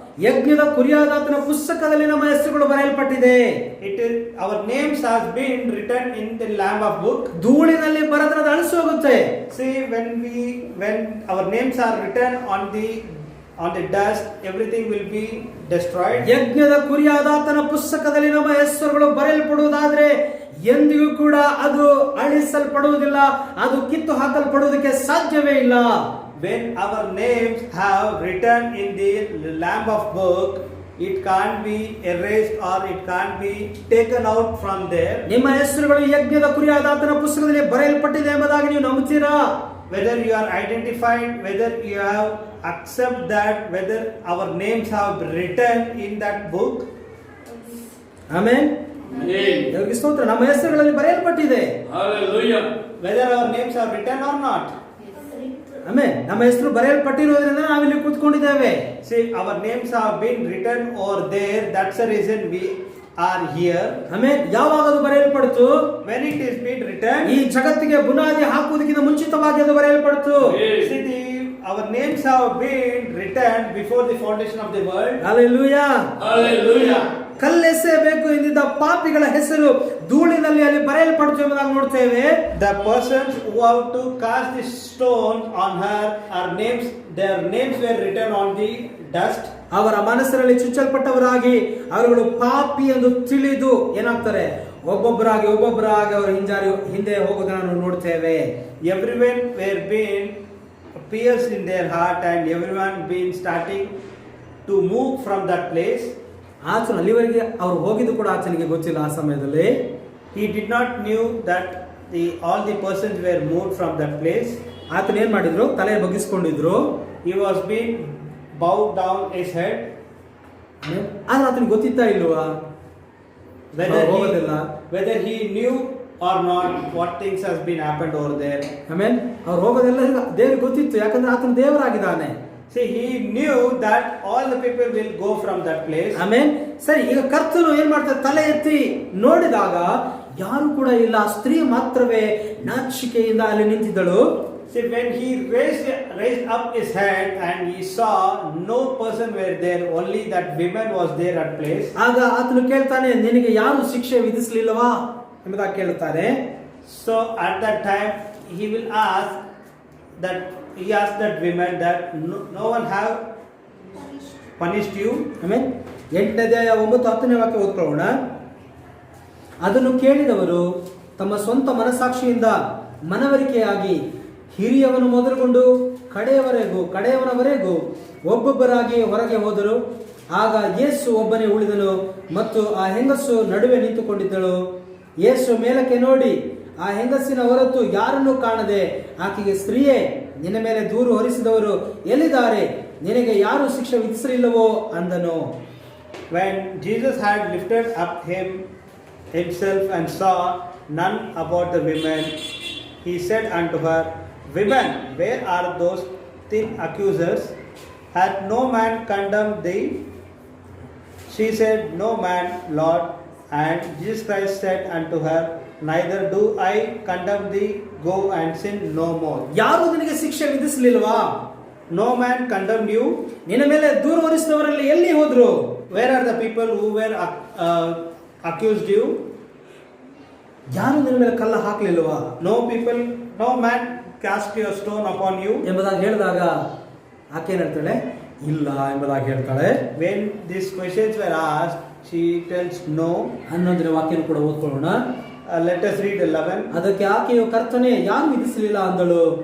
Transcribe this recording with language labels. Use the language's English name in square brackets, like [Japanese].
[Kannada] ಯಜ್ಞದ ಕುರಿಯಾದಾತನ ಪುಸ್ತಕದಲ್ಲಿ ನಮ್ಮ ಹೆಸರುಗಳು ಬರೆಯಲ್ಪಟ್ಟಿದೆ. [English] It is our names has been written in the Lamb of book. [Kannada] ಧೂಳಿನಲ್ಲಿ ಬರೆದ್ರೆ ಅದು ಅಳಿಸಿ ಹೋಗುತ್ತೆ. [English] See, when our names are written on the dust, everything will be destroyed. [Kannada] ಯಜ್ಞದ ಕುರಿಯಾದಾತನ ಪುಸ್ತಕದಲ್ಲಿ ನಮ್ಮ ಹೆಸರುಗಳು ಬರೆಯಲ್ಪಡುವುದಾದ್ರೆ ಎಂದಿಗೂ ಕೂಡ ಅದು ಅಳಿಸಲ್ಪಡುವುದಿಲ್ಲ, ಅದು ಕಿತ್ತು ಹಾಕಲ್ಪಡುವುದಕ್ಕೆ ಸಾಧ್ಯವೇ ಇಲ್ಲ. [English] When our names have written in the Lamb of book, it can't be erased or it can't be taken out from there. [Kannada] ನಿಮ್ಮ ಹೆಸರುಗಳು ಯಜ್ಞದ ಕುರಿಯಾದಾತನ ಪುಸ್ತಕದಲ್ಲಿ ಬರೆಯಲ್ಪಟ್ಟಿದೆ ಎಂಬುದಾಗಿ ನೀವು ನಂಬುತ್ತೀರಾ? [English] Whether you are identified, whether you have accept that, whether our names have written in that book. [Kannada] Amen. ದೇವರಿಗೆ ಸ್ತೋತ್ರ. ನಮ್ಮ ಹೆಸರುಗಳಲ್ಲಿ ಬರೆಯಲ್ಪಟ್ಟಿದೆ. [English] Hallelujah. Whether our names are written or not. [Kannada] Amen. ನಮ್ಮ ಹೆಸರು ಬರೆಯಲ್ಪಟ್ಟಿರೋದ್ರಿಂದ ನಾವಿಲ್ಲಿ ಕೂತ್ಕೊಂಡಿದ್ದೇವೆ. [English] See, our names have been written over there. That's the reason we are here. [Kannada] Amen. ಯಾವಾಗ ಅದು ಬರೆಯಲ್ಪಡ್ತು? [English] When it is been written, [Kannada] ಈ ಜಗತ್ತಿಗೆ ಬುನಾದಿ ಹಾಕುವುದಕ್ಕಿಂತ ಮುಂಚಿತವಾಗಿ ಅದು ಬರೆಯಲ್ಪಡ್ತು. [English] see, our names have been written before the foundation of the world. [Kannada] Hallelujah. [English] Hallelujah. [Kannada] ಕಲ್ಲೆಸೆಯಬೇಕು ಎಂದಿದ್ದ ಪಾಪಿಗಳ ಹೆಸರು ಧೂಳಿನಲ್ಲಿ ಅಲ್ಲಿ ಬರೆಯಲ್ಪಡ್ತು ಎಂಬುದಾಗಿ ನೋಡ್ತೇವೆ. [English] The persons who have to cast the stone on her, their names were written on the dust. [Kannada] ಅವರ ಮನಸ್ಸಿನಲ್ಲಿ ಚುಚ್ಚಲ್ಪಟ್ಟವರಾಗಿ ಅವರುಗಳು ಪಾಪಿ ಎಂದು ತಿಳಿದು ಏನಾಗ್ತಾರೆ? ಒಬ್ಬೊಬ್ಬರಾಗಿ ಅವರು ಹಿಂದೆ ಹೋಗೋದನ್ನು ನಾವು ನೋಡ್ತೇವೆ. [English] Everyone were being pierced in their heart and everyone been starting to move from that place. [Kannada] ಆತನು ಅಲ್ಲಿವರೆಗೆ ಅವರು ಹೋಗಿದ್ದು ಕೂಡ ಆತನಿಗೆ ಗೊತ್ತಿಲ್ಲ. ಆ ಸಮಯದಲ್ಲಿ [English] He did not knew that all the persons were moved from that place. [Kannada] ಆತನ ಏನ್ ಮಾಡಿದ್ರು? ತಲೆ ಬಗ್ಗಿಸ್ಕೊಂಡಿದ್ರು. [English] He was being bowed down his head. [Kannada] ಆದ್ರೆ ಆತನಿಗೆ ಗೊತ್ತಿತ್ತಾ ಇಲ್ವಾ [English] whether he knew or not what things has been happened over there. [Kannada] ಆಮೇಲೆ ಅವ್ರು ಹೋಗೋದೆಲ್ಲ ದೇವರಿಗೆ ಗೊತ್ತಿತ್ತು, ಯಾಕಂದ್ರೆ ಆತನ ದೇವರಾಗಿದ್ದಾನೆ. [English] See, he knew that all the people will go from that place. [Kannada] Amen. ಸರಿ, ಈಗ ಕರ್ತನು ಏನ್ ಮಾಡ್ತಾರೆ, ತಲೆ ಎತ್ತಿ ನೋಡಿದಾಗ ಯಾರು ಕೂಡ ಇಲ್ಲ, ಆ ಸ್ತ್ರೀ ಮಾತ್ರವೇ ನಾಚಿಕೆಯಿಂದ ಅಲ್ಲಿ ನಿಂತಿದ್ದಳು. [English] See, when he raised up his hand and he saw no person were there, only that woman was there at place. [Kannada] ಆಗ ಆತನು ಕೇಳ್ತಾನೆ, ನಿನಗೆ ಯಾರು ಶಿಕ್ಷೆ ವಿಧಿಸಲಿಲ್ಲವಾ ಎಂಬುದಾಗಿ ಕೇಳುತ್ತಾನೆ. [English] So at that time he will ask that, he asked that woman that no one have punished you. [Kannada] Amen. 8ನೇ ಅಧ್ಯಾಯ 9-10ನೇ ವಾಕ್ಯ ಓದ್ಕೊಳ್ಳೋಣ. ಅದನ್ನು ಕೇಳಿದವರು ತಮ್ಮ ಸ್ವಂತ ಮನಸ್ಸಾಕ್ಷಿಯಿಂದ ಮನವರಿಕೆಯಾಗಿ ಹಿರಿಯವನು ಮೊದಲುಗೊಂಡು ಕಡೆಯವನವರೆಗೂ ಒಬ್ಬೊಬ್ಬರಾಗಿ ಹೊರಗೆ ಹೋದರು. ಆಗ ಯೇಸು ಒಬ್ಬನೇ ಉಳಿದನು ಮತ್ತು ಆ ಹೆಂಗಸು ನಡುವೆ ನಿಂತುಕೊಂಡಿದ್ದಳು. ಯೇಸು ಮೇಲಕ್ಕೆ ನೋಡಿ ಆ ಹೆಂಗಸಿನ ಹೊರತು ಯಾರನ್ನೂ ಕಾಣದೆ ಆಕೆಗೆ, ಸ್ತ್ರೀಯೇ, ನಿನ್ನ ಮೇಲೆ ದೂರು ಹೊರಿಸಿದವರು ಎಲ್ಲಿದ್ದಾರೆ? ನಿನಗೆ ಯಾರು ಶಿಕ್ಷೆ ವಿಧಿಸಲಿಲ್ಲವೋ ಅಂದನು. [English] When Jesus had lifted up himself and saw none about the women, he said unto her, Women, where are those 10 accusers? Hath no man condemned thee? She said, No man, Lord. And Jesus Christ said unto her, Neither do I condemn thee, go and sin no more. [Kannada] ಯಾರು ನಿನಗೆ ಶಿಕ್ಷೆ ವಿಧಿಸಲಿಲ್ವಾ? [English] No man condemned you. [Kannada] ನಿನ್ನ ಮೇಲೆ ದೂರು ಹೊರಿಸಿದವರಲ್ಲಿ ಎಲ್ಲಿ ಹೋದ್ರು? [English] Where are the people who were accused you? [Kannada] ಯಾರು ನಿನ್ನ ಮೇಲೆ ಕಲ್ಲ ಹಾಕ್ಲಿಲ್ವಾ? [English] No man cast your stone upon you. [Kannada] ಎಂಬುದಾಗಿ ಹೇಳಿದಾಗ ಆಕೆ ಏನ್ ಹೇಳ್ತಾಳೆ? ಇಲ್ಲ ಎಂಬುದಾಗಿ ಹೇಳ್ತಾಳೆ. [English] When these questions were asked, she tells no. [Kannada] 11ನೇ ವಾಕ್ಯನ ಕೂಡ ಓದ್ಕೊಳ್ಳೋಣ. [English] Let us read 11. [Kannada] ಅದಕ್ಕೆ ಆಕೆಯು, ಕರ್ತನೇ, ಯಾರು ವಿಧಿಸಲಿಲ್ಲ ಅಂದಳು.